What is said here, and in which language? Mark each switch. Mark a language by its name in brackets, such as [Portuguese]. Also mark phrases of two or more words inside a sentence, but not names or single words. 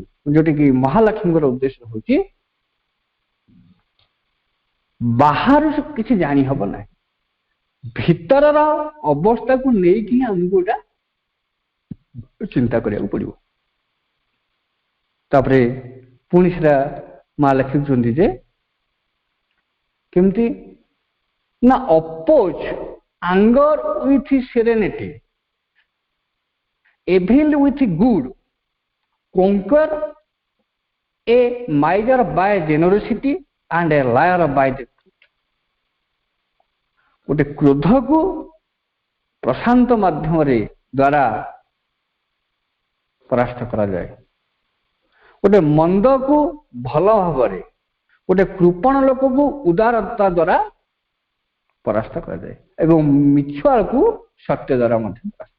[Odia] ଯୋଉଟା କି ମହାଲକ୍ଷ୍ମୀଙ୍କର ଉଦ୍ଦେଶ୍ୟ ହଉଛି ବାହାରୁ କିଛି ଜାଣି ହବ ନାହିଁ, ଭିତରର ଅବସ୍ଥାକୁ ନେଇକି ଆମକୁ ଏଟା ଚିନ୍ତା କରିବାକୁ ପଡିବ। ତାପରେ ପୁଣି ସେଟା ମା ଲେଖିଛନ୍ତି ଯେ କେମିତି ନା [English] ଅପୋଜ anger with serenity, evil with good, conquer a miser by generosity and a liar by the truth। [Odia] ଗୋଟେ କ୍ରୋଧକୁ ପ୍ରଶାନ୍ତ ମାଧ୍ୟମରେ ଦ୍ୱାରା ପରାସ୍ତ କରାଯାଏ, ଗୋଟେ ମନ୍ଦକୁ ଭଲ ଭାବରେ, ଗୋଟେ କୃପଣ ଲୋକକୁ ଉଦାରତା ଦ୍ୱାରା ପରାସ୍ତ କରାଯାଏ ଏବଂ ମିଛୁଆକୁ ସତ୍ୟ ଦ୍ୱାରା ମଧ୍ୟ ପରାସ୍ତ।